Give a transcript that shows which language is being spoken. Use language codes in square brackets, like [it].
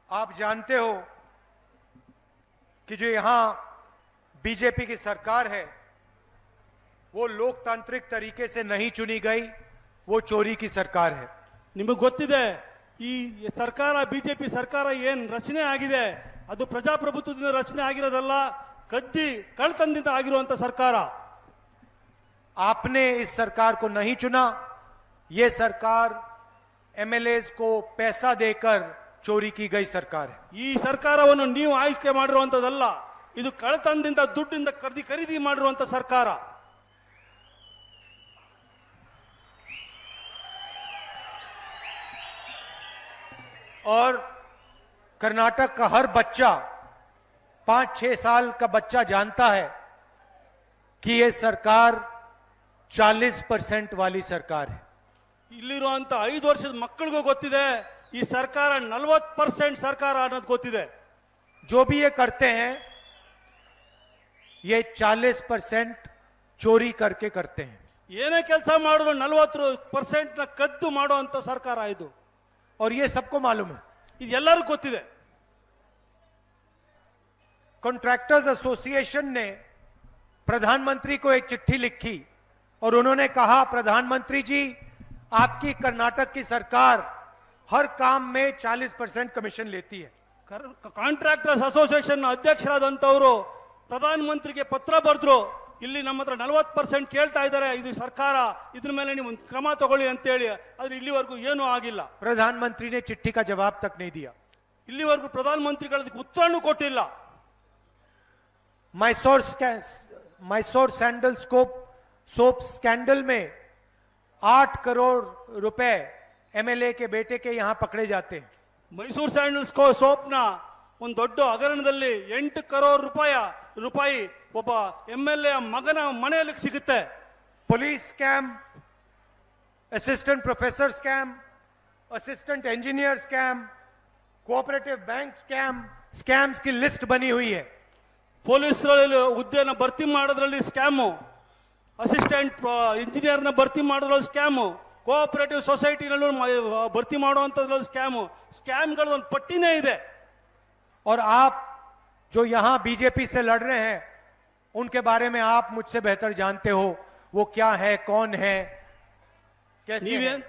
[hi] आप जानते हो कि जो यहां बीजेपी की सरकार है वो लोकतांत्रिक तरीके से नहीं चुनी गई, वो चोरी की सरकार है। [kn] ನಿಮಗೆ ಗೊತ್ತಿದೆ ಈ ಸರ್ಕಾರ ಬಿಜೆಪಿ ಸರ್ಕಾರ ಏನು ರಚನೆ ಆಗಿದೆ ಅದು ಪ್ರಜಾಪ್ರಭುತ್ವದಿಂದ ರಚನೆ ಆಗಿರೋದಲ್ಲ, ಕಳ್ಳತನದಿಂದ ಆಗಿರುವಂತ ಸರ್ಕಾರ। [hi] आपने इस सरकार को नहीं चुना, ये सरकार एमएलएस को पैसा देकर चोरी की गई सरकार है। [kn] ಈ ಸರ್ಕಾರವನ್ನು ನೀವು ಆಯ್ಕೆ ಮಾಡಿರುವಂತದಲ್ಲ, ಇದು ಕಳ್ಳತನದಿಂದ ದುಡ್ಡಿಂದ ಖರೀದಿ ಮಾಡಿರುವಂತ ಸರ್ಕಾರ। [hi] और कर्नाटक का हर बच्चा 5-6 साल का बच्चा जानता है कि यह सरकार 40% वाली सरकार है। [kn] ಇಲ್ಲಿರುವಂತ 5 ವರ್ಷದ ಮಕ್ಕಳಿಗೂ ಗೊತ್ತಿದೆ ಈ ಸರ್ಕಾರ 40% ಸರ್ಕಾರ ಅನ್ನೋದು ಗೊತ್ತಿದೆ। [hi] जो भी ये करते हैं ये 40% चोरी करके करते हैं। [kn] ಏನೇ ಕೆಲಸ ಮಾಡಿದ್ರು 40% ನ ಕದ್ದು ಮಾಡುವಂತ ಸರ್ಕಾರ ಇದು। [hi] और ये सबको मालूम है, [kn] ಇದು ಎಲ್ಲರಿಗೂ ಗೊತ್ತಿದೆ। [hi] कॉन्ट्रैक्टर्स एसोसिएशन ने प्रधानमंत्री को एक चिट्ठी लिखी और उन्होंने कहा, प्रधानमंत्री जी आपकी कर्नाटक की सरकार हर काम में 40% कमीशन लेती है। [kn] ಕಾಂಟ್ರಾಕ್ಟರ್ಸ್ ಅಸೋಸಿಯೇಷನ್ ಅಧ್ಯಕ್ಷರಾದಂತವರು ಪ್ರಧಾನಮಂತ್ರಿಗೆ ಪತ್ರ ಬರೆದ್ರು, ಇಲ್ಲಿ ನಮ್ಮ ಹತ್ರ 40% ಕೇಳ್ತಾ ಇದ್ದಾರೆ, ಇದು ಸರ್ಕಾರ ಇದ್ರ ಮೇಲೆ ನೀವು ಕ್ರಮ ತಗೊಳ್ಳಿ ಅಂತ ಹೇಳಿ। ಆದ್ರೆ ಇಲ್ಲಿವರೆಗೂ ಏನೂ ಆಗಿಲ್ಲ। [hi] प्रधानमंत्री ने चिट्ठी का जवाब तक नहीं दिया। [kn] ಇಲ್ಲಿವರೆಗೂ ಪ್ರಧಾನಮಂತ್ರಿಗಳಿಗೆ ಉತ್ತರನೂ ಕೊಟ್ಟಿಲ್ಲ। [hi] मैसोर सैंडल सोप स्कैंडल में 8 करोड़ रुपए एमएलए के बेटे के यहां पकड़े जाते हैं। [kn] ಮೈಸೂರು ಸ್ಯಾಂಡಲ್ಸ್ ಸೋಪ್ನ ಒಂದು ದೊಡ್ಡ ಹಗರಣದಲ್ಲಿ 8 ಕರೋಡ್ ರೂಪಾಯಿ ಒಬ್ಬ ಎಂಎಲ್ಎ ಮಗನ ಮನೆಯಲ್ಲಿ ಸಿಗುತ್ತೆ। [hi] Police scam, assistant professor scam, assistant engineer scam, cooperative bank scams की लिस्ट बनी हुई है। [kn] ಪೊಲೀಸರಲ್ಲಿ ಹುದ್ದೆನ ಭರ್ತಿ ಮಾಡೋದ್ರಲ್ಲಿ ಸ್ಕ್ಯಾಮು, ಅಸಿಸ್ಟೆಂಟ್ ಇಂಜಿನಿಯರ್ನ ಭರ್ತಿ ಮಾಡೋದ್ರಲ್ಲಿ ಸ್ಕ್ಯಾಮು, ಕೋಆಪರೇಟಿವ್ ಸೊಸೈಟಿನಲ್ಲೂ ಭರ್ತಿ ಮಾಡುವಂಥದ್ರಲ್ಲಿ ಸ್ಕ್ಯಾಮ್ಗಳ ಒಂದು ಪಟ್ಟಿನೇ ಇದೆ। [hi] और आप जो यहां बीजेपी से लड़ रहे हैं उनके बारे में आप मुझसे बेहतर जानते हो, वो क्या है, कौन है, कैसे है।